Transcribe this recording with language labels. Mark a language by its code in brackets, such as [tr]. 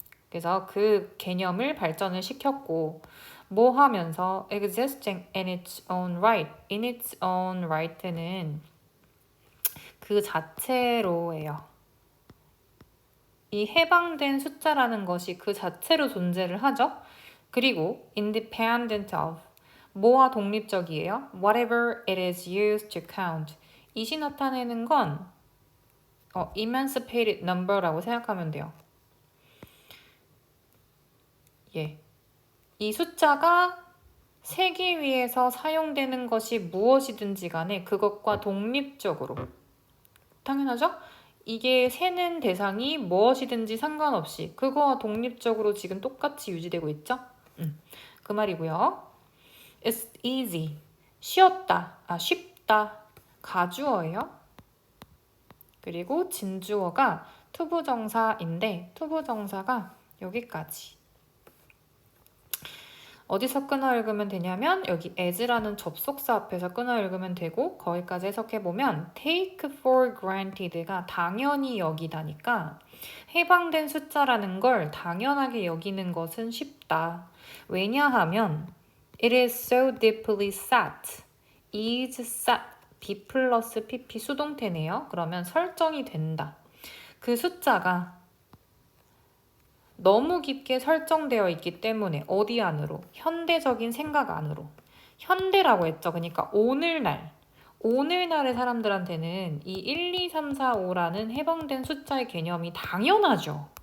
[ko] 그래서 그 개념을 발전을 시켰고 뭐 하면서 existing in its own right 는 그 자체로예요. 이 해방된 숫자라는 것이 그 자체로 존재를 하죠. 그리고 independent of 뭐와 독립적이에요? [en] whatever it is used to count 이시 나타내는 건 emancipated number라고 생각하면 돼요. [ko] 예. 이 숫자가 세기 위해서 사용되는 것이 무엇이든지 간에 그것과 독립적으로 당연하죠? 이게 세는 대상이 무엇이든지 상관없이 그거와 독립적으로 지금 똑같이 유지되고 있죠? 그 말이고요. It's easy. 쉽다. 가주어예요. 그리고 진주어가 투부정사인데 투부정사가 여기까지. 어디서 끊어 읽으면 되냐면 여기 as라는 접속사 앞에서 끊어 읽으면 되고 거기까지 해석해보면 take for granted가 당연히 여기다니까 해방된 숫자라는 걸 당연하게 여기는 것은 쉽다. [en] 왜냐하면 it is so deeply set. is set. [ko] be 플러스 pp 수동태네요. 그러면 설정이 된다. 그 숫자가 너무 깊게 설정되어 있기 때문에 어디 안으로? 현대적인 생각 안으로. 현대라고 했죠. 그러니까 오늘날의 사람들한테는 이 1, 2, 3, 4, 5라는 해방된 숫자의 개념이 당연하죠.